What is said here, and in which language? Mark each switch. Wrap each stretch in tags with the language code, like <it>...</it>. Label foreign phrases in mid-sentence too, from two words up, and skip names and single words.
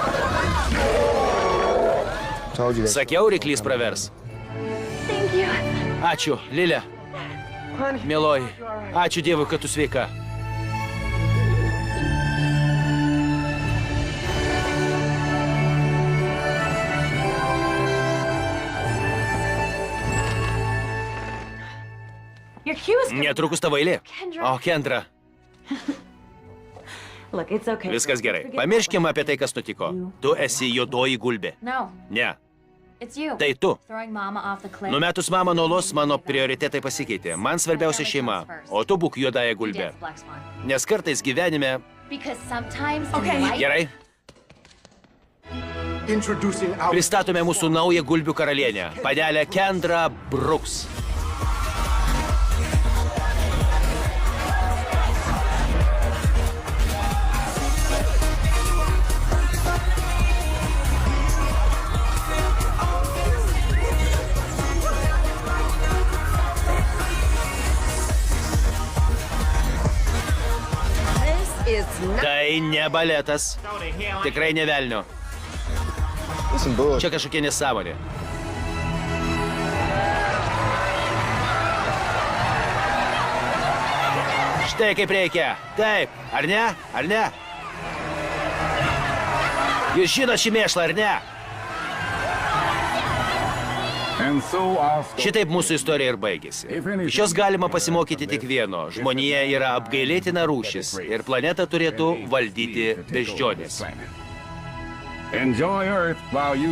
<en>Told you that.</en> <lt>Sakiau, ryklys pravers.</lt> <en>Thank you.</en> <lt>Ačiū, Lilė. Mieloji, ačiū Dievui, kad tu sveika.</lt> <en>Your cue is coming.</en> <lt>Netrukus tavo eilė. O, Kendra,</lt> <en>Look, it's okay.</en> <lt>viskas gerai. Pamirškim apie tai, kas nutiko. Tu esi juodoji gulbė.</lt> <en>No,</en> <lt>Ne,</lt> <en>it's you.</en> <lt>tai tu.</lt> <en>Throwing mama off the cliff.</en> <lt>Numetus mamą nuo olos, mano prioritetai pasikeitė. Man svarbiausia šeima, o tu būk juodąją gulbę.</lt> <en>Dance Black Swan.</en> <lt>Nes kartais gyvenime...</lt> <en>Because sometimes Okay. in life,</en> <lt>Gerai,</lt> <en>Introducing our</en> <lt>pristatome mūsų naują gulbių karalienę, panelę Kendra Brooks.</lt> <en>This is not...</en> <lt>Tai ne baletas. Tikrai ne velnio. Čia kažkokia nesąmonė. Štai kaip reikia. Taip, ar ne? Ar ne? Jūs žinot šį mėšlą, ar ne?</lt> <en>And so our story.</en> <lt>Šitaip mūsų istorija ir baigėsi. Iš jos galima pasimokyti tik vieno. Žmonija yra apgailėtina rūšis ir planetą turėtų valdyti beždžionės.</lt> <en>Enjoy Earth while you</en>